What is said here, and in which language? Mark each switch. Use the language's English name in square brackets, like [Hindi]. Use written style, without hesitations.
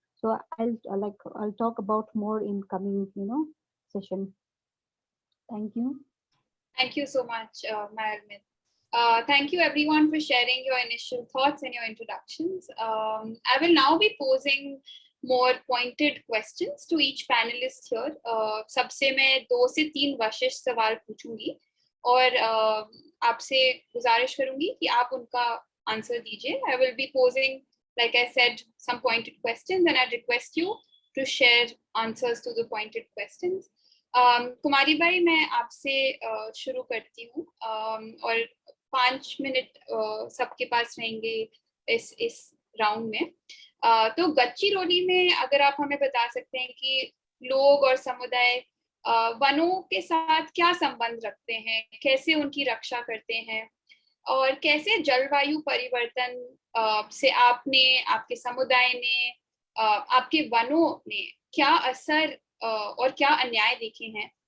[English] So I'll talk about more in coming session. Thank you. Thank you so much, Mayurmit. Thank you everyone for sharing your initial thoughts and your introductions. I will now be posing more pointed questions to each panelist here. [Hindi] सबसे मैं 2 से 3 विशिष्ट सवाल पूछूंगी और आपसे गुजारिश करूंगी कि आप उनका आंसर दीजिए. [English] I will be posing, like I said, some pointed questions, and I request you to share answers to the pointed questions. [Hindi] कुमारी भाई, मैं आपसे शुरू करती हूँ और 5 मिनट सबके पास रहेंगे इस राउंड में. तो गच्चीरोली में अगर आप हमें बता सकते हैं कि लोग और समुदाय वनों के साथ क्या संबंध रखते हैं, कैसे उनकी रक्षा करते हैं, और कैसे जलवायु परिवर्तन से आपने, आपके समुदाय ने, आपके वनों ने क्या असर और क्या अन्याय देखे हैं.